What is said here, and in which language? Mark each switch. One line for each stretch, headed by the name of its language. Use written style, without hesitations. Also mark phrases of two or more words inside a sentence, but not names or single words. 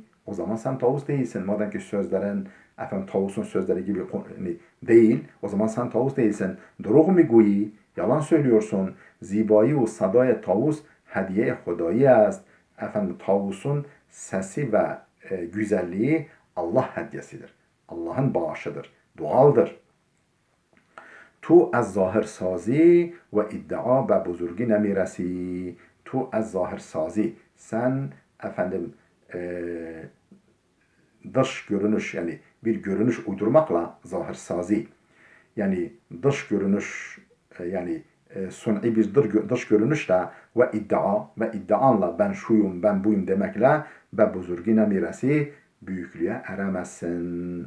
Turkish: O zaman sen tavus değilsin. Madem ki sözlerin tavusun sözleri gibi değil. O zaman sen tavus değilsin.
Persian: دروغ میگویی.
Turkish: Yalan söylüyorsun.
Persian: زیبایی و صدای طاووس هدیه خدایی است.
Turkish: Tavusun sesi ve güzelliği Allah hediyesidir. Allah'ın bağışıdır. Doğaldır.
Persian: تو از ظاهرسازی و ادعا به بزرگی نمیرسی. تو از ظاهرسازی.
Turkish: Sen dış görünüş yani bir görünüş uydurmakla zahirsazi yani dış görünüş yani suni bir dış görünüşle ve iddianla ben şuyum ben buyum demekle
Persian: به بزرگی نمیرسی
Turkish: büyüklüğe eremezsin.